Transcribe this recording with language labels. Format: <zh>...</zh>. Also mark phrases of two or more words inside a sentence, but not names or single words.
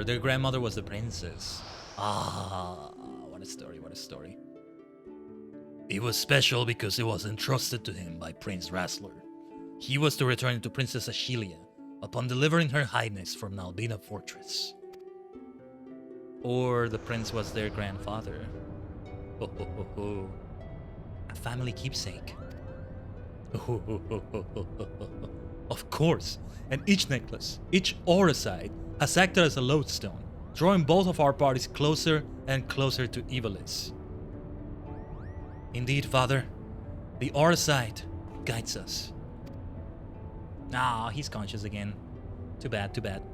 <en>Their grandmother was the princess. Ah, what a story, what a story. It was special because it was entrusted to him by Prince Rassler. He was to return it to Princess Ashelia upon delivering her highness from Nalbina Fortress. Or the prince was their grandfather. Ho ho ho ho. A family keepsake. Ho ho ho ho ho ho ho. Of course, and each necklace, each auracite, has acted as a lodestone, drawing both of our parties closer and closer to Evilis. Indeed, Father, the auracite guides us. Ah, he's conscious again. Too bad, too bad.</en>